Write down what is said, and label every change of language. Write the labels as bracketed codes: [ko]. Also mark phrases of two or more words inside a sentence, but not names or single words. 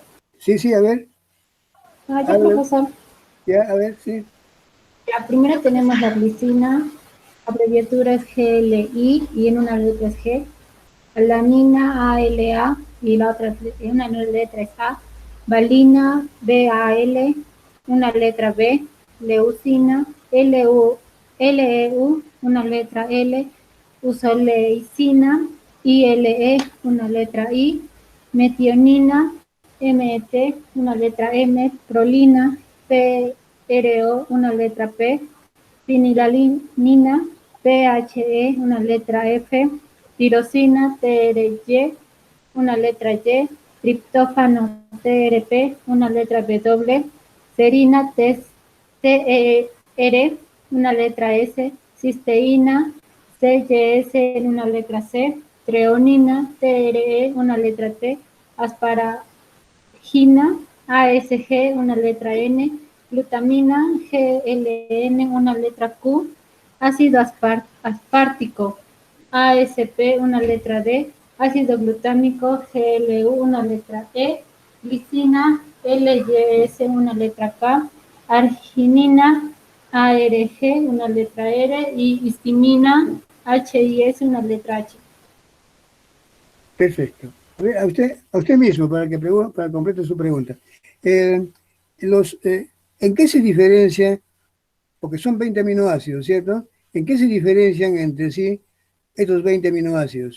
[es] Sí, a ver. Ya, profesor. Ya, a ver, sí. La primera tenemos la glicina, abreviatura es GLI y en una letra es G. Alanina, ALA y la otra, una letra es A. Valina, BAL, una letra B. Leucina, LEU, una letra L. Usoleicina, ILE, una letra I. Metionina, MET, una letra M. Prolina, PRO, una letra P. Fenilalanina, PHE, una letra F. Tirosina, TRY, una letra Y. Triptófano, TRP, una letra W. Serina, TR, una letra S. Cisteína, CYS, una letra C. Treonina, TRE, una letra T. Asparagina, ASG, una letra N. Glutamina, GLN, una letra Q. Ácido aspartico, ASP, una letra D. Ácido glutámico, GLU, una letra E. Glicina, LYS, una letra K. Arginina, ARG, una letra R. Y histamina, HIS, una letra H. Perfecto. A usted mismo, para complete su pregunta. ¿En qué se diferencia? Porque son 20 aminoácidos, ¿cierto? ¿En qué se diferencian entre sí estos 20 aminoácidos?